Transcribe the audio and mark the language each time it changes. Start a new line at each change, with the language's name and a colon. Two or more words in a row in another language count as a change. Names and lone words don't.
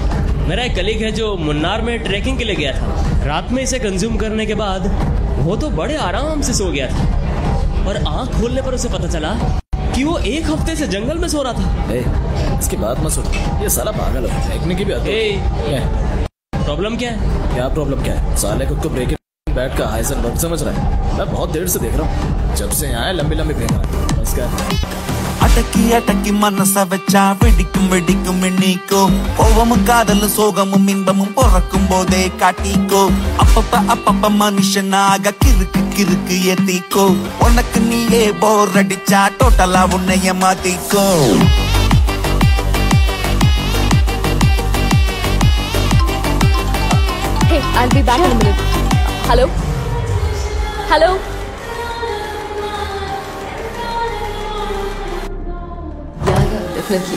Hindi: मेरा एक कलीग है जो मुन्नार में ट्रैकिंग के लिए गया था। रात में इसे कंज्यूम करने के बाद वो तो बड़े आराम से सो गया था, और आंख खोलने पर उसे पता चला कि वो 1 हफ्ते से जंगल में सो रहा था। इसकी बात मत सुनो, ये साला पागल है। देखने की भी आदत है। प्रॉब्लम क्या है? क्या प्रॉब्लम क्या है? साले खुद को ब्रेक बैट का हाइसन वर्क समझ रहा है। मैं बहुत देर से देख रहा हूँ, जब से यहाँ लंबी लंबी फेंक रहा है। बस क्या
Tamil: அடக்கி அடக்கி மனச வச்சா வெடிக்கும் வெடிக்கும் எண்ணிக்கோ, கோவமும் காதலும் சோகமும் இன்பமும் பிறக்கும் போதே காட்டிக்கோ. அப்பப்ப அப்பப்ப மனுஷனாக கிறுக்கு கிறுக்கு ஏத்திக்கோ, உனக்கு நீயே போர் அடிச்சா டோட்டலா உன்னைய மாத்திக்கோ.
English: Hey, I'll be back in a minute. Hello? Hello? Yeah, definitely.